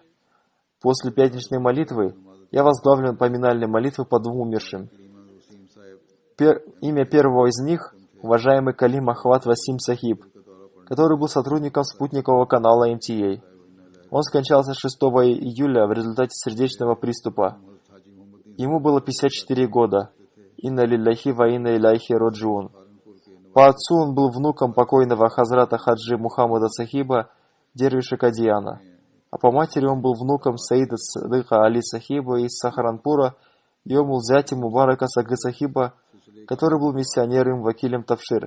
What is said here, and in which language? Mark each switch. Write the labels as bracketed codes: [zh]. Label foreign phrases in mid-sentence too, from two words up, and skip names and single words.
[ru] После пятничной молитвы я возглавлю поминальные молитвы по двум умершим. Имя первого из них — уважаемый Калим Ахват Васим Сахиб, который был сотрудником спутникового канала МТА. Он скончался 6 июля в результате сердечного приступа. Ему было 54 года. [ar] إنا لله وإنا إليه راجعون. [ru] По отцу он был внуком покойного хазрата Хаджи Мухаммада Сахиба, дервиша Кадияна. А по матери он был внуком Саида Садыка Али Сахиба из Сахаранпура, и он был зятем Мубарака Сагы Сахиба, который был миссионером Вакилем Тавшир.